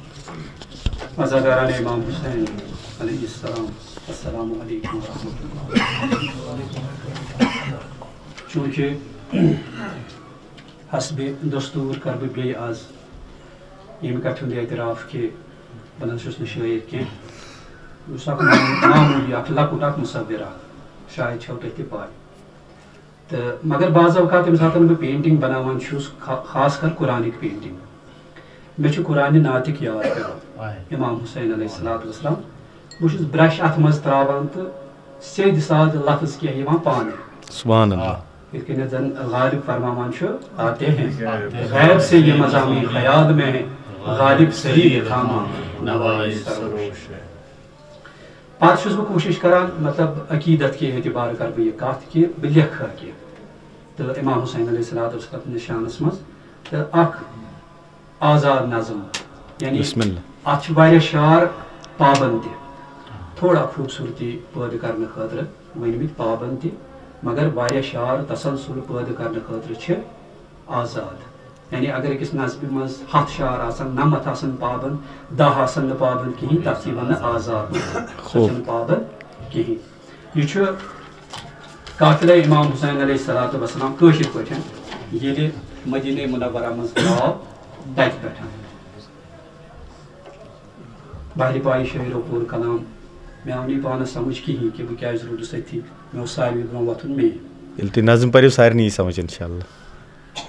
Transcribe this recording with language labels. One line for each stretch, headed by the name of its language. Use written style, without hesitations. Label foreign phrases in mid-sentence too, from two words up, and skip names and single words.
Urdu: عزاداران امام حسین علیہ السلام،
Arabic: السلام علیکم ورحمۃ اللہ۔
Kashmiri: چونکہ حسب دستور کر بہ بیٚیہِ آز ییٚمہِ کتھِ ہُنٛد اعتراف کہ بہٕ نہ چھُس نہٕ شٲعر کینٛہہ، یُس اکھ معموٗلی اکھ لۄکُٹ اکھ مُصوِر اکھ، شاید چھو تۄہہِ تہِ پاے۔ تہٕ مگر بعض اوقات ییٚمہِ ساتہٕ بہٕ پینٹنگ بناوان چھُس، خاص کر قرآنٕکۍ پینٹنگ، مےٚ چھُ قرآنہِ ناتِق یاد پیٚوان، امام حسین
Arabic: علیہ الصلوۃ والسلام۔
Kashmiri: بہٕ چھُس برش اتھ منٛز تراوان تہٕ سیٚدۍ سادٕ لفظ کینٛہہ یِوان پانے،
Arabic: سبحان اللہ،
Kashmiri: یِتھ کٔنۍ زن غالب فرماوان چھُ
Urdu: آتے ہیں غیب سے یہ مضامین خیال میں غالب سری تھاما نوائے سروش۔
Kashmiri: پتہٕ چھُس بہٕ کوٗشش کران مطلب
Urdu: عقیدت کے اعتبار
Kashmiri: کر بہٕ یہِ کتھ کہ بہٕ لیکھٕ کینٛہہ، تہٕ امام حسین
Arabic: علیہ الصلوۃ والسلام
Kashmiri: نشانس منٛز تہٕ اکھ آزاد نظم، یعنی اتھ چھِ واریاہ شعر پابند تہِ، تھوڑا خوٗبصوٗرتی پٲدٕ کرنہٕ خٲطرٕ ؤنمٕتۍ پابند تہِ، مگر واریاہ شعر تسلسل پٲدٕ کرنہٕ خٲطرٕ چھِ آزاد۔ یعنی اگر أکِس نظمہِ منٛز 100 شعر آسن، 90 آسن پابند، 10 آسن نہٕ پابند کِہیٖنۍ، تتھ چھِ ونان آزاد، سۄ چھنہٕ پابند کِہیٖنۍ۔ یہِ چھُ قافلہ امام حسین
Arabic: علیہ الصلوۃ والسلام
Kashmiri: کٲشِر پٲٹھۍ ییٚلہِ مدیٖنہ منورہ منٛز درٛاو تتہِ پٮ۪ٹھ۔ بہرِ پایہِ شٲعرو پوٚر کلام، مےٚ آو نہٕ پانس سمجھ کِہیٖنۍ کہ بہٕ کیازِ روٗدُس أتھی، مےٚ اوس ساروی برٛونٛہہ وۄتھُن مے۔ ییٚلہِ تُہۍ نظم پٔرِو سارنٕے یی سمجھ انشاءاللہ۔